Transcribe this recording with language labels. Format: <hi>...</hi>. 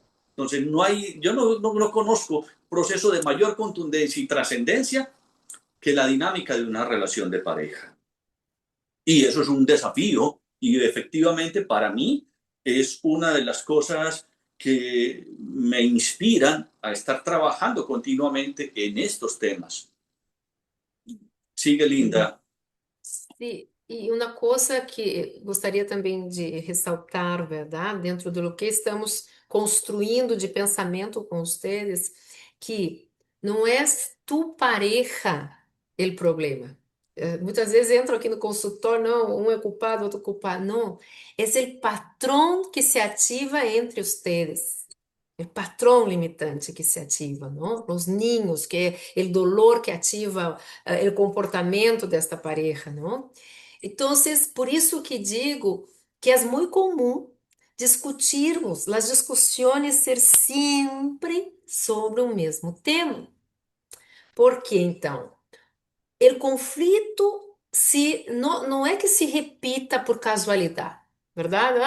<es>Entonces, yo no conozco proceso de mayor contundencia y trascendencia que la dinámica de una relación de pareja. Y eso es un desafío y efectivamente para mí es una de las cosas que me inspiran a estar trabajando continuamente en estos temas. Sigue, Linda.</es> <pt>E uma coisa que gostaria também de ressaltar, verdade, dentro do que estamos construindo de pensamento com vocês, que não é tu pareja o problema. Muitas vezes entro aqui no consultório, não, um é culpado, outro culpado. Não, é o patrão que se ativa entre vocês.</pt> <es>El patrón limitante que se ativa, ¿no? Los niños, que el dolor que ativa el</es> <pt>comportamento desta</pt> <es>pareja, ¿no?</es> <pt>Entonces, por isso que digo que é muito comum discutirmos, as discussões ser sempre sobre o mesmo tema. Por que então? O conflito não é que se repita por casualidade, verdade?</pt>